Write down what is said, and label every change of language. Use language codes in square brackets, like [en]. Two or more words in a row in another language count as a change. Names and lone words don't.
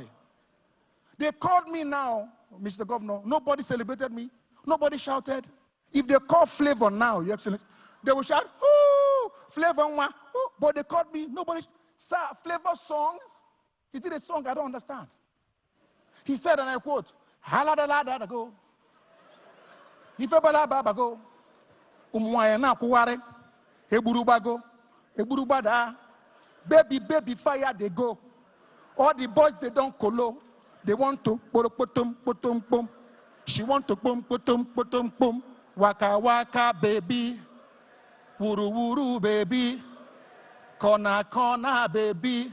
[en] They called me now, Mr. Governor. Nobody celebrated me. Nobody shouted. If they call Flavor now, Your Excellency, they will shout, "Ooh, Flavor!" Ooh. But they called me. Nobody. Sir, Flavor songs. He did a song I don't understand. He said, and I quote, "Haladala go. Ifebala babago, umwayana kuware, eburubago, eburubada, baby fire they go. All the boys they don't colo, they want to potom potom pom. She want to pom potom potom pom. Waka waka baby, wuru wuru baby, corner corner baby.